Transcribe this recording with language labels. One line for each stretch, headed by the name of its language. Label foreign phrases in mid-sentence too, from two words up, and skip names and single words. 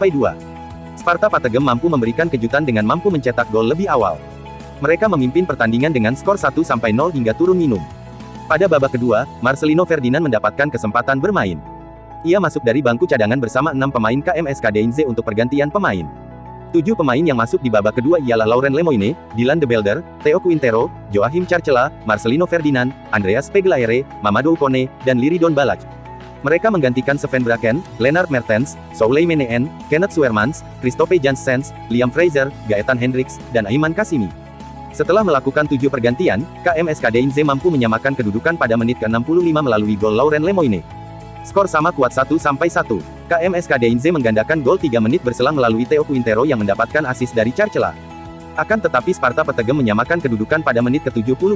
Indonesian: Sparta Petegem mampu memberikan kejutan dengan mampu mencetak gol lebih awal. Mereka memimpin pertandingan dengan skor 1-0 hingga turun minum. Pada babak kedua, Marcelino Ferdinand mendapatkan kesempatan bermain. Ia masuk dari bangku cadangan bersama 6 pemain KMSK Deinze untuk pergantian pemain. 7 pemain yang masuk di babak kedua ialah Laurent Lemoine, Dylan De Belder, Theo Quintero, Joachim Carcela, Marcelino Ferdinand, Andreas Peglaere, Mamadou Kone, dan Liridon Balaj. Mereka menggantikan Sven Braken, Lennart Mertens, Souley Meneen, Kenneth Suermans, Christophe Janssens, Liam Fraser, Gaetan Hendricks, dan Aiman Kasimi. Setelah melakukan 7 pergantian, KMSK Deinze mampu menyamakan kedudukan pada menit ke-65 melalui gol Laurent Lemoine. Skor sama kuat 1-1. KMSK Deinze menggandakan gol 3 menit berselang melalui Theo Quintero yang mendapatkan assist dari Carcela. Akan tetapi Sparta Petegem menyamakan kedudukan pada menit ke-72.